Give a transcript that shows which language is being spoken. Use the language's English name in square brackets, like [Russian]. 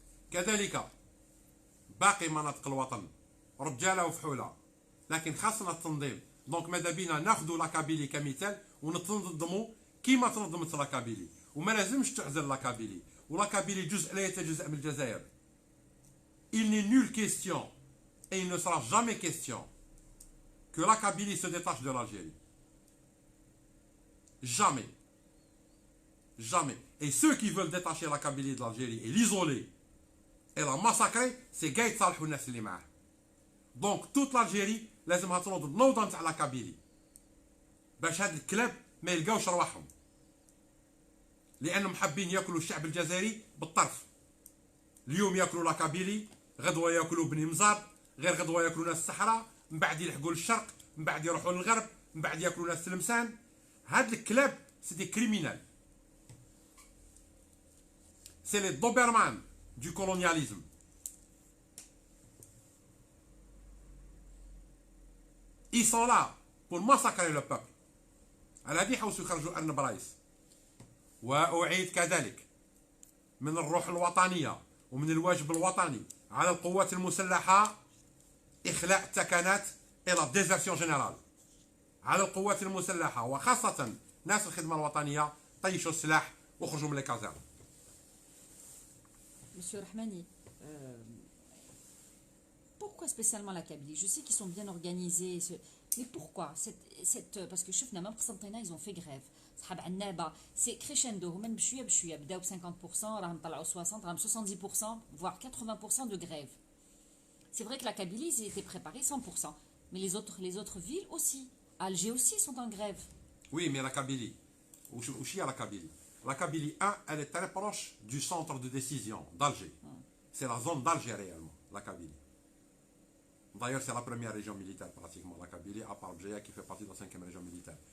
[Arabic] كذلك باقي مناطق الوطن رجاله وفحوله، لكن خاصنا التنظيم. دونك ماذا بينا ناخذوا لا كابيلي كمثال ونتنظموا كيما تنظمت لا كابيلي، وما لازمش تعزل لا كابيلي. ولا كابيلي جزء لا يتجزأ من الجزائر. [French] Il n'est nulle question et il ne sera jamais question que la Kabylie se détache de l'Algérie. Jamais. Jamais. Et ceux qui veulent détacher la Kabylie de l'Algérie et l'isoler et la massacrer, c'est Gaïd Saleh ou [Arabic] الناس اللي معاه. [French] Donc toute l'Algérie [Arabic] لازمها تنوض النوضه نتاع لا كابيلي باش هاد الكلاب ما يلقاوش رواحهم، لانهم حابين ياكلوا الشعب الجزائري بالطرف. اليوم ياكلوا لا كابيلي، غدوه ياكلوا بني مزار، غير غدوه ياكلوا ناس الصحراء، من بعد يلحقوا للشرق، من بعد يروحوا للغرب، من بعد ياكلوا ناس تلمسان. هاد الكلاب سي دي كريمينال، سي لي دوبرمان دو كولونياليزم. [French] Ils sont là pour massacrer le peuple. [Arabic] على هذه يحوسوا يخرجوا أرنب رايس. وأعيد كذلك من الروح الوطنية ومن الواجب الوطني على القوات المسلحة إخلاء التكانات إلى ديزرسيون جينيرال. على القوات المسلحة وخاصة ناس الخدمة الوطنية طيشوا السلاح وخرجوا من الكازارن. [French] Monsieur Rahmani, pourquoi spécialement la Kabylie? Je sais qu'ils sont bien organisés, mais pourquoi parce que شفنا même قسنطينة ils ont fait grève. [Arabic] صحاب عنابة [French] c'est crescendo، [Arabic] هما بشوية بشوية بداو ب 50%، راهم طلعوا 60، راهم 70% [French] voire 80% de grève. C'est vrai que la Kabylie ils étaient préparés 100%, mais les autres villes aussi. Alger aussi sont en grève. Oui, mais la Kabylie, où est la Kabylie? La Kabylie 1, elle est très proche du centre de décision d'Alger. C'est la zone d'Alger réellement, la Kabylie. D'ailleurs, c'est la première région militaire pratiquement, la Kabylie, à part Bjaya qui fait partie de la 5e région militaire.